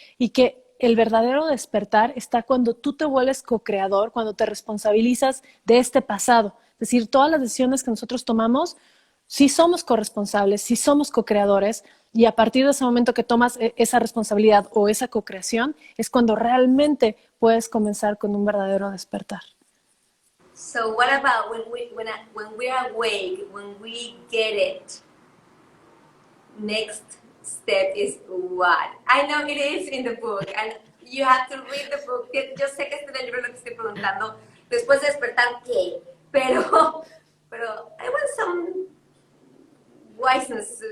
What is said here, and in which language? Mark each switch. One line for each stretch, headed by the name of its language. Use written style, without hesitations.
Spanish: Y que el verdadero despertar está cuando tú te vuelves co-creador, cuando te responsabilizas de este pasado. Es decir, todas las decisiones que nosotros tomamos, sí somos corresponsables, sí somos co-creadores, y a partir de ese momento que tomas esa responsabilidad o esa co-creación, es cuando realmente puedes comenzar con un verdadero despertar.
English: So what about when we're awake, when we get it? Next step is what? I know it is in the book, and you have to read the book.
Spanish: Yo sé que es del libro lo que estoy preguntando. Después de despertar, ¿qué?
English: Pero I want some wiseness.